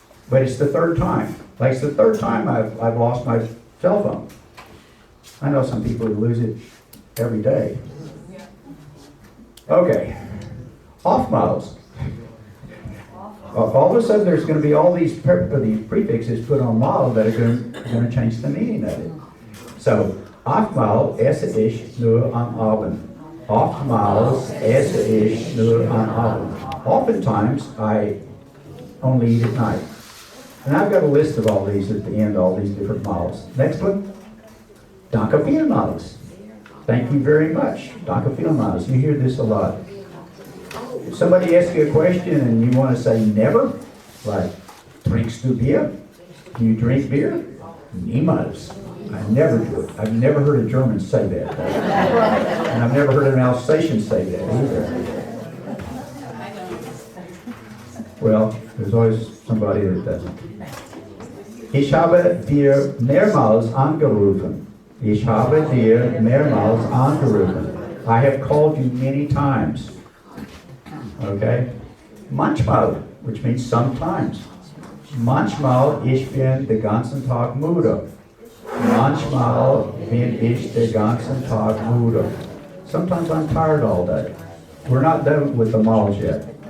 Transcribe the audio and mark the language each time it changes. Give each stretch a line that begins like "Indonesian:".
English: But it's the third time. Like it's the third time I've lost my cell phone. I know some people who lose it every day. Okay, oftmals. All of a sudden there's going to be all these prefixes put on mal that are going to change the meaning of it.
German: So, oftmals esse ich nur am Abend. Oftmals esse ich nur am Abend.
English: Oftentimes I only eat at night. And I've got a list of all these at the end, all these different models. Next one.
German: Danke vielmals.
English: Thank you very much. Danke vielmals. You hear this a lot. If somebody asks you a question and you want to say never, like,
German: trinkst du Bier?
English: Do you drink beer? Niemals. I never do it. I've never heard a German say that. And I've never heard an Alsatian say that either. Well, there's always somebody that doesn't.
German: Ich habe dir mehrmals angerufen. Ich habe dir mehrmals angerufen.
English: I have called you many times. Okay? Manchmal, which means sometimes.
German: Manchmal, ich bin den ganzen Tag müde. Manchmal bin ich den ganzen Tag müde.
English: Sometimes I'm tired all day. We're not done with the models yet.